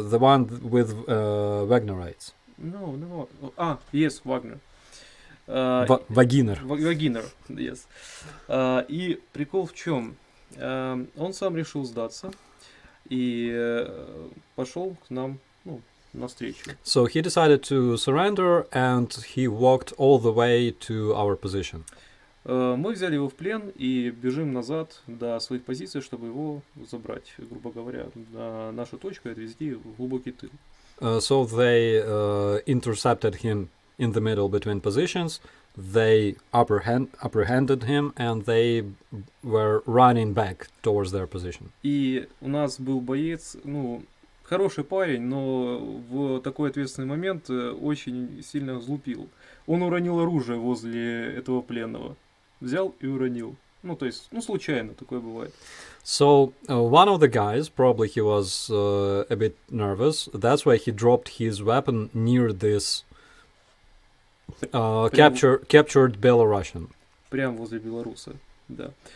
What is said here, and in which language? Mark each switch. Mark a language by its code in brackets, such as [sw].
[en] The one with Wagnerites. No. Yes, Wagner. [ru] Вагинер. Вагинер, yes. И прикол в чем? Он сам решил сдаться и пошел к нам, навстречу. [en] So he decided to surrender and he walked all the way to our position. [ru] Мы взяли его в плен и бежим назад до своих позиций, чтобы его забрать, грубо говоря, на нашу точку и отвезти в глубокий тыл. [en] So they intercepted him in the middle between positions. They apprehended him and they were running back towards their position. [ru] И у нас был боец, хороший парень, но в такой ответственный момент очень сильно злупил. Он уронил оружие возле этого пленного. Взял и уронил. То есть, случайно такое бывает. [en] So one of the guys, probably he was a bit nervous. That's why he dropped his weapon near this captured Belarusian. [ru] Прямо возле белоруса, да.